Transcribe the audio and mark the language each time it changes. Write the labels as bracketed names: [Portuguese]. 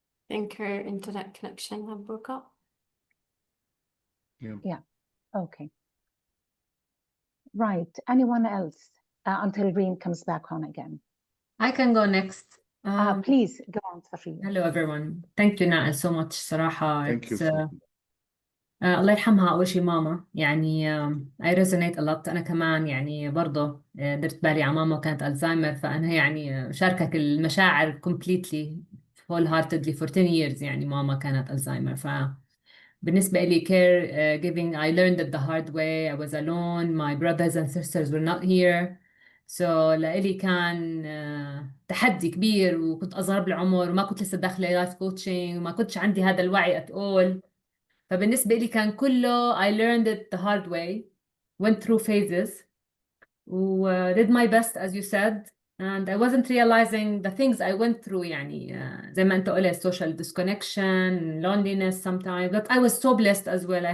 [English] I think her internet connection had broke up. Yeah. Okay. Right. Anyone else until Reem comes back on again? I can go next. Please go on, Safiya. Hello everyone. Thank you Nael so much [Arabic] صراحة. [English] Thank you. [Arabic] الله يرحمها أول شيء ماما، يعني [English] I resonate a lot. [Arabic] أنا كمان يعني برضه درت بالي على ماما وكانت ألزهايمر، فأنا يعني شاركك المشاعر [English] completely wholeheartedly for 10 years. [Arabic] يعني ماما كانت ألزهايمر، فبالنسبة لي [English] caregiving I learned it the hard way. I was alone, my brothers and sisters were not here. [Arabic] So لإلي كان تحدي كبير، وكنت أصغر بالعمر وما كنت لسه داخلة لايف كوتشنج وما كنتش عندي هذا الوعي [English] at all. [Arabic] فبالنسبة لي كان كله [English] I learned it the hard way, went through phases, did my best as you said, and I wasn't realizing the things I went through. [Arabic] يعني زي ما أنت قلت [English] social disconnection, loneliness sometimes, but I was so blessed as well.